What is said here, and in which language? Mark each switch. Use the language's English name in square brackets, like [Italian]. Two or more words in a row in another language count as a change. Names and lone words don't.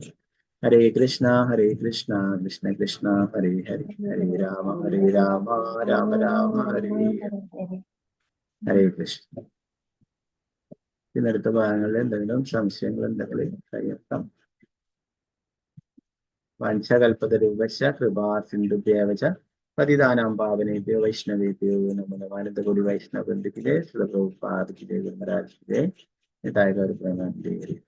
[Sanskrit] ഹരേ കൃഷ്ണ കൃഷ്ണ കൃഷ്ണ ഹരേ ഹരേ, ഹരേ രാമ രാമ രാമ ഹരേ ഹരേ കൃഷ്ണ. [Malayalam] ഇന്നടുത്ത ഭാഗങ്ങളിൽ എന്തെങ്കിലും സംശയങ്ങൾ എന്തെങ്കിലും കഴിയാം. [Sanskrit] വംശകൽപ്പതരൂപശ്ച കൃപാ സിന്ധുഭ്യേവച പതിതാനാം പാവനേഭ്യോ വൈഷ്ണവേഭ്യോ നമോ നമഃ. [Malayalam] അനന്തകോടി വൈഷ്ണവ ബന്ധുക്കളെ, [Hindi] श्रील प्रभुपाद की जय, गुरु महाराज की जय.